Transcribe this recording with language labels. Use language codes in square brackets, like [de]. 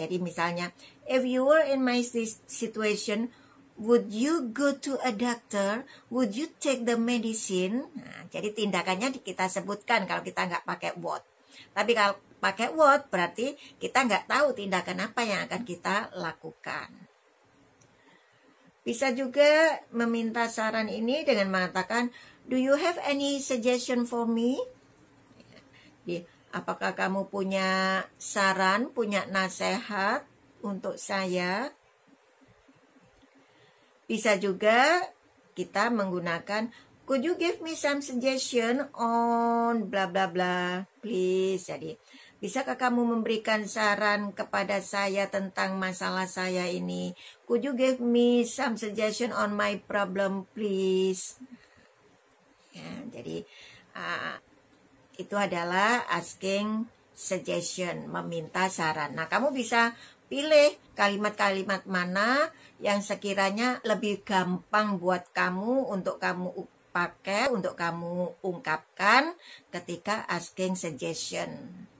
[en] Jadi misalnya, if you were in my situation, would you go to a doctor? Would you take the medicine? [id] Nah, jadi tindakannya kita sebutkan kalau kita nggak pakai what. Tapi kalau pakai what berarti kita nggak tahu tindakan apa yang akan kita lakukan. Bisa juga meminta saran ini dengan mengatakan, [en] do you have any suggestion for me? [id] Jadi, apakah kamu punya saran, punya nasihat untuk saya? Bisa juga kita menggunakan [en] could you give me some suggestion on bla bla bla, please. [id] Jadi, bisakah kamu memberikan saran kepada saya tentang masalah saya ini? [en] Could you give me some suggestion on my problem, please? [id] Ya, jadi itu adalah [en] asking suggestion, [id] meminta saran. Nah, kamu bisa pilih kalimat-kalimat mana yang sekiranya lebih gampang buat kamu untuk kamu pakai, untuk kamu ungkapkan ketika [en] asking suggestion.